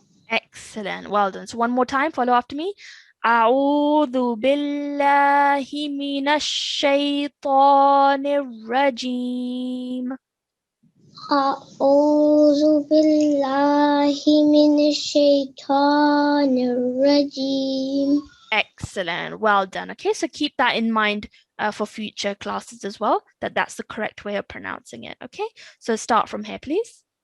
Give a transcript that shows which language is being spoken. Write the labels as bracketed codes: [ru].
[en] Excellent, well done. So one more time, follow after me. [ar] أعوذ بالله من الشيطان الرجيم. أعوذ بالله من الشيطان الرجيم. [en] Excellent, well done. Okay, so keep that in mind for future classes as well, that's the correct way of pronouncing it. Okay, so start from here, please.